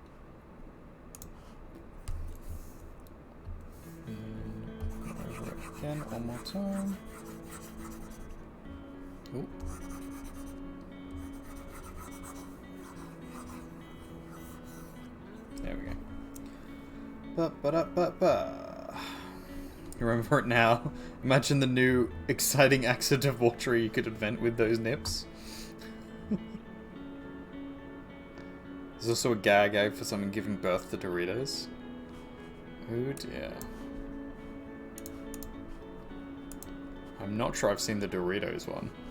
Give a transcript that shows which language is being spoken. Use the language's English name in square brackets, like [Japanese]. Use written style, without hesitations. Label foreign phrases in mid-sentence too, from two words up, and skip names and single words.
[English] Over it again one more time. Ooh. There we go. Ba-ba-da-ba-ba. You remember it now. Imagine the new exciting accident of water you could invent with those nips. There's also a gag for someone giving birth to Doritos. Oh dear. I'm not sure I've seen the Doritos one.